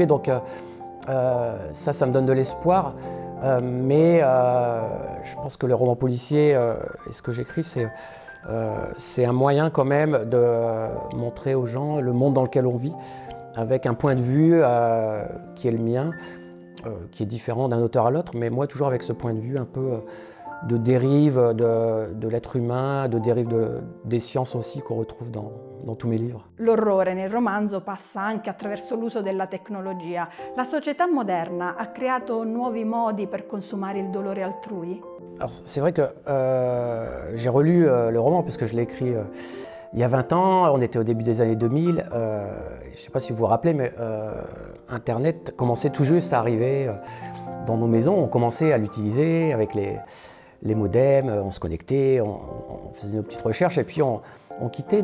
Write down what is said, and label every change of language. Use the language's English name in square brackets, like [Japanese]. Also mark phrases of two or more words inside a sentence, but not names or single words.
[French] Donc ça me donne de l'espoir, mais je pense que le roman policier et ce que j'écris, c'est un moyen quand même de montrer aux gens le monde dans lequel on vit, avec un point de vue qui est le mien, qui est différent d'un auteur à l'autre, mais moi toujours avec ce point de vue un peu de dérive de l'être humain, de dérive des sciences aussi qu'on retrouve dans tous mes livres. [Italian] L'orrore nel romanzo passa anche attraverso l'uso della tecnologia. La società moderna ha creato nuovi modi per consumare il dolore altrui? [French] Alors c'est vrai que j'ai relu le roman parce que je l'ai écrit il y a 20 ans, on était au début des années 2000. Je ne sais pas si vous vous rappelez, mais Internet commençait tout juste à arriver dans nos maisons. On commençait à l'utiliser avec les modems, on se connectait, on faisait nos petites recherches et puis on quittait.